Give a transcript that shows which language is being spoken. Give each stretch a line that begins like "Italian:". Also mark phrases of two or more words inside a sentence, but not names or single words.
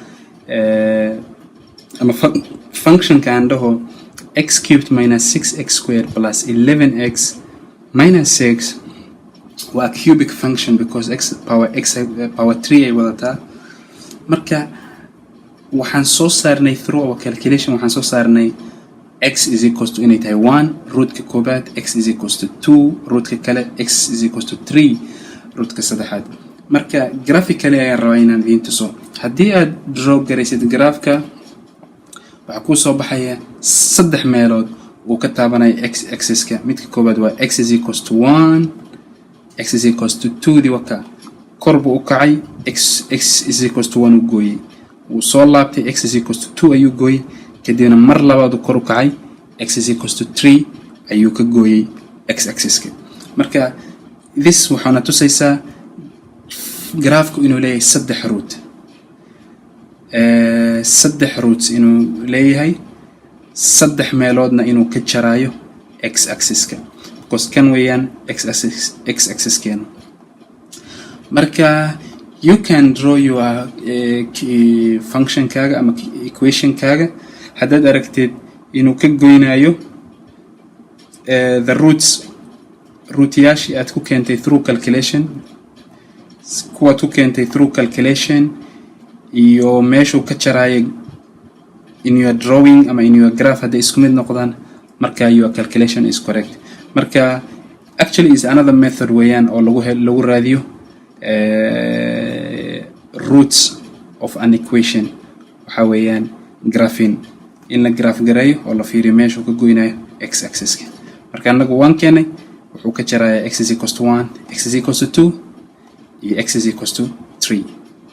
English: ama function
Somali: kan dhaho
English: x cubed minus 6x squared plus 11x minus 6 waa cubic function because x power 3
Somali: ay wadataa. marka waxaan soo saarnay
English: through our calculation
Somali: waxaan soo saarnay
English: x is equals to
Somali: inay tahay 1 rootka koobaad,
English: x is equals to 2
Somali: rootka kale,
English: x is equals to 3
Somali: rootka saddexaad. marka graphically ayaan rabaa inaan idiin tuso. haddii aad draw garaysid graafka waxaa kuu soo baxaya saddex meelood uu ka taabanaya x axis-ka. midka koobaad waa
English: x is equals to 1, x is equals to 2
Somali: di waka kor buu u kacay,
English: x is equals to
Somali: 1 u gooyey, wuu soo laabtay,
English: x is equals to
Somali: 2 ayuu gooyey, kadibna mar labaad kor u kacay,
English: x is equals to
Somali: 3 ayuu ka gooyey x axis-ka. marka this waxaana tusaysaa graafku inuu leeyahay saddex root, saddex roots inuu leeyahay, saddex meeloodna inuu ka jarayo x axis-ka because kan weeyaan x axis-keena. marka
English: you can draw your function
Somali: kaaga ama equation kaaga haddaad aragtid inuu ka goynayo the rootyaashii aad ku keentay
English: through calculation,
Somali: kuwaad ku keentay
English: through calculation
Somali: iyo meeshuu ka jarayo
English: in your drawing
Somali: ama
English: in your graph
Somali: hadday isku mid noqdaan, marka
English: your calculation is correct. marka actually is another method
Somali: weeyaan oo lagu raadiyo
English: roots of an equation.
Somali: waxa weeyaan graphing, in la graph gareeyo oo la fiiriyo meeshuu ka goynayo x axis-ka. marka anagu waan keenay wuxuu ka jarayaa
English: x is equals to 1, x is equals to 2
Somali: iyo
English: x is equals to 3.